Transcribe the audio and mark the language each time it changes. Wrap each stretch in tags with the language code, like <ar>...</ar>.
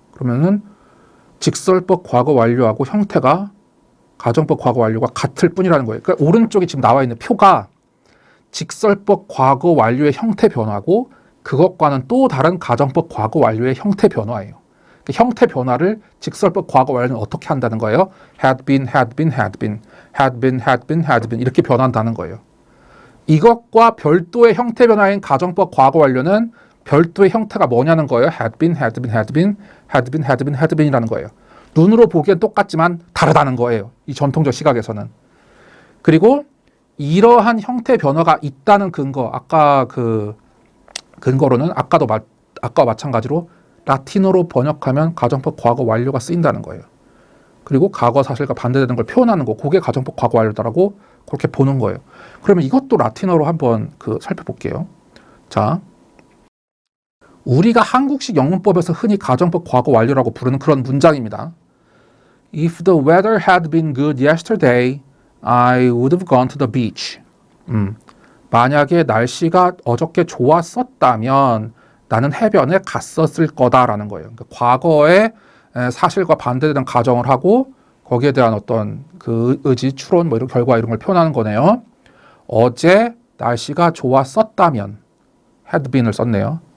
<ko>그러면은 직설법 과거 완료하고 형태가 가정법 과거 완료가 같을 뿐이라는 거예요. 그러니까 오른쪽에 지금 나와 있는 표가 직설법 과거 완료의 형태 변화고 그것과는 또 다른 가정법 과거 완료의 형태 변화예요. 그 형태 변화를 직설법 과거 완료는 어떻게 한다는 거예요? had been, had been, had been, had been, had been, had been 이렇게 변한다는 거예요. 이것과 별도의 형태 변화인 가정법 과거 완료는 별도의 형태가 뭐냐는 거예요. had been, had been, had been, had been, had been, had been이라는 거예요. 눈으로 보기엔 똑같지만 다르다는 거예요. 이 전통적 시각에서는. 그리고 이러한 형태 변화가 있다는 근거, 아까 그 근거로는 아까와 마찬가지로 라틴어로 번역하면 가정법 과거 완료가 쓰인다는 거예요. 그리고 과거 사실과 반대되는 걸 표현하는 거, 그게 가정법 과거 완료다라고 그렇게 보는 거예요. 그러면 이것도 라틴어로 한번 살펴볼게요. 자, 우리가 한국식 영문법에서 흔히 가정법 과거 완료라고 부르는 그런 문장입니다.</ko> <en>If the weather had been good yesterday, I would have gone to the beach.</en> <ko>만약에 날씨가 어저께 좋았었다면 나는 해변에 갔었을 거다라는 거예요. 그러니까 과거의 사실과 반대되는 가정을 하고 거기에 대한 어떤 그 의지, 추론, 뭐 이런 결과 이런 걸 표현하는 거네요. 어제 날씨가 좋았었다면 had been을 썼네요.</ko>